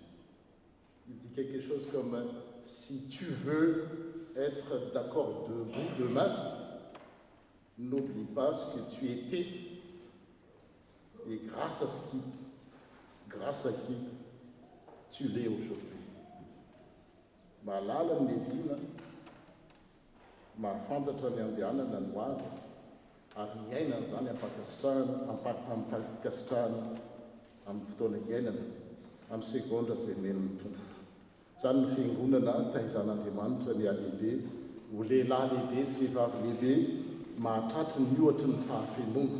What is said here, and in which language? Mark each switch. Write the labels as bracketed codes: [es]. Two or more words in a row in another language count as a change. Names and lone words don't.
[fr] Il dit quelque chose comme « Si tu veux être d'accord debout demain, n'oublie pas ce que tu étais et grâce à qui tu l'es aujourd'hui. [mg] » Malala nevina, mahafantatra ny andehanana ny hoavy, ary miainana zany ampakasitrahana amin'ny fotoana iainana, amin'ny segondra izay meno mitombo. Zany ny fiangonana taizan'Andriamanitra ny alehibe, ho lehilahy lehibe sy vehivavy lehibe, mahatratry ny ohatry ny fahafenoana.